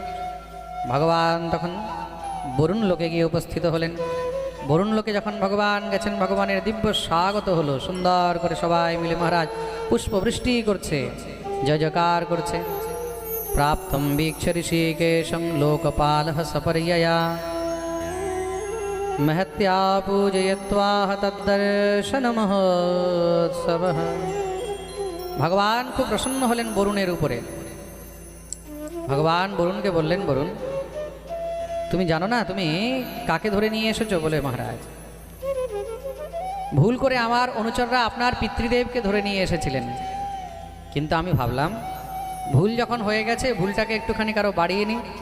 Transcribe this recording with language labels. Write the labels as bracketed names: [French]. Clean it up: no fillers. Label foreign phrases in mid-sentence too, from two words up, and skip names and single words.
[Bangla] ভগবান তখন বরুণ লোকে গিয়ে উপস্থিত হলেন। বরুণ লোকে যখন ভগবান গেছেন, ভগবানের দিব্য স্বাগত হলো। সুন্দর করে সবাই মিলে মহারাজ পুষ্পবৃষ্টি করছে, জয় জয়কার করছে। [Sanskrit] প্রাপ্তম বীক্ষ ঋষিকেশং লোকপালঃ সপর্যয়া महत्या पूजयत्वाह तद्दर्शन महोत्सवः। [Bangla] ভগবান খুব প্রসন্ন হলেন বরুণের উপরে। ভগবান বরুণকে বললেন, বরুণ তুমি জানো না তুমি কাকে ধরে নিয়ে এসেছো? বলে, মহারাজ ভুল করে আমার অনুচররা আপনার পিতৃদেবকে ধরে নিয়ে এসেছিলেন, কিন্তু আমি ভাবলাম ভুল যখন হয়ে গেছে ভুলটাকে একটুখানি কারো বাড়িয়ে নিই।